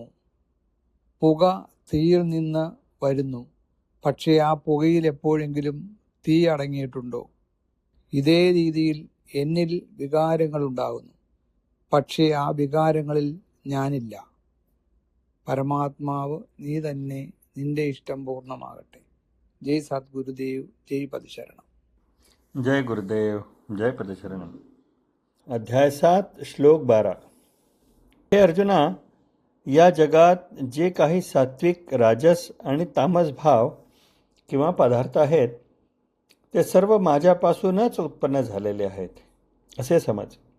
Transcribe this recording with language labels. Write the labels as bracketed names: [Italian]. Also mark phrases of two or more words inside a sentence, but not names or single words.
[Malayalam] പുക തീയിൽ നിന്ന് വരുന്നു, പക്ഷേ ആ പുകയിൽ എപ്പോഴെങ്കിലും തീ അടങ്ങിയിട്ടുണ്ടോ? ഇതേ രീതിയിൽ എന്നിൽ വികാരങ്ങൾ ഉണ്ടാകുന്നു, പക്ഷേ ആ വികാരങ്ങളിൽ ഞാനില്ല. പരമാത്മാവ് നീ തന്നെ, നിന്റെ ഇഷ്ടം പൂർണ്ണമാകട്ടെ. [Sanskrit] जय सद्गुरुदेव, जय पदशरणम. जय गुरुदेव, जय पदशरणम. [Marathi] अध्याय 7, श्लोक 12. हे अर्जुना, या जगात जे काही सात्विक, राजस आणि तामस भाव किंवा पदार्थ आहेत ते सर्व माझ्यापासूनच उत्पन्न झालेले आहेत असे समज.